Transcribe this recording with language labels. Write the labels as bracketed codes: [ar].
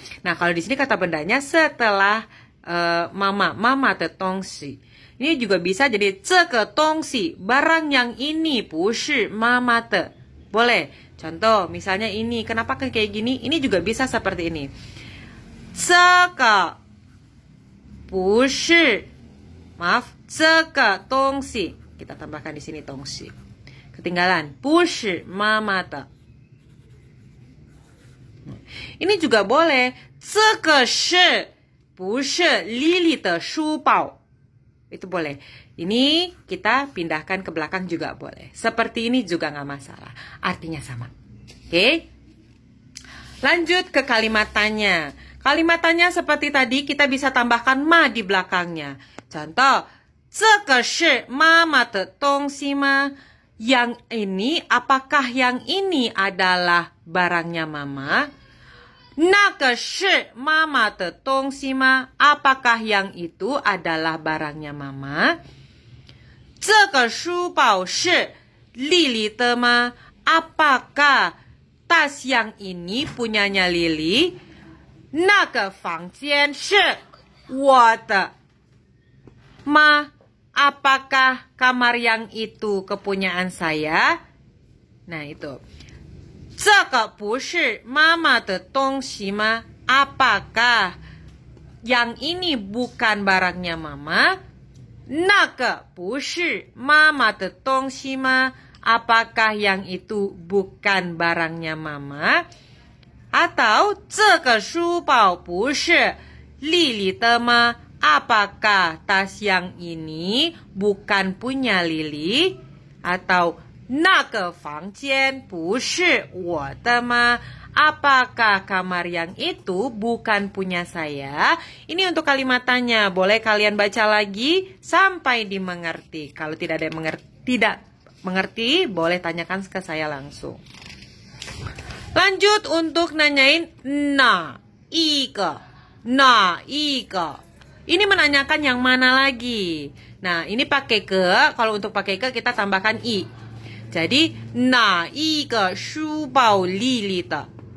[id] Nah, kalau di sini kata bendanya setelah mama de tongxi. Ini juga bisa jadi [zh] 这个东西, [id] barang yang ini [zh] 不是妈妈的. [id] Boleh. Contoh, misalnya ini, kenapa kayak gini? Ini juga bisa seperti ini. [zh] 这个不是, [id] maaf, [zh] 这个东西. [id] Kita tambahkan di sini 东西.Ketinggalan, [zh] 不是妈妈的. [id] Ini juga boleh. [zh] 这个是不是丽丽的书包? [id] Itu boleh. Ini kita pindahkan ke belakang juga boleh. Seperti ini juga nggak masalah. Artinya sama. Oke? Lanjut ke kalimat tanya. Kalimat tanya seperti tadi kita bisa tambahkan ma di belakangnya. Contoh, [zh] 这个是妈妈的东西吗? [id] Yang ini, apakah yang ini adalah barangnya mama? [zh] 那个是妈妈的东西吗? [id] Apakah yang itu adalah barangnya mama? [zh] 这个书包是丽丽的吗? [id] Apakah tas yang ini punyanya Lili? [zh] 那个房间是我的吗? [id] Apakah kamar yang itu kepunyaan saya? Nah, itu. [zh] 这个不是妈妈的东西吗? [id] Apakah yang ini bukan barangnya mama? [zh] 那个不是妈妈的东西吗? [id] Apakah yang itu bukan barangnya mama? Atau [zh] 这个书包不是丽丽的吗? [id] Apakah tas yang ini bukan punya Lili? Atau [zh] 那个房间不是我的吗? [id] Apakah kamar yang itu bukan punya saya? Ini untuk kalimat tanya. Boleh kalian baca lagi sampai dimengerti. Kalau tidak ada yang tidak mengerti, boleh tanyakan ke saya langsung. Lanjut untuk nanyain na, ika, na, ika. Ini menanyakan yang mana lagi? Nah, ini pakai ke. Kalau untuk pakai ke kita tambahkan i. Jadi, [zh] 哪一个书包丽丽的?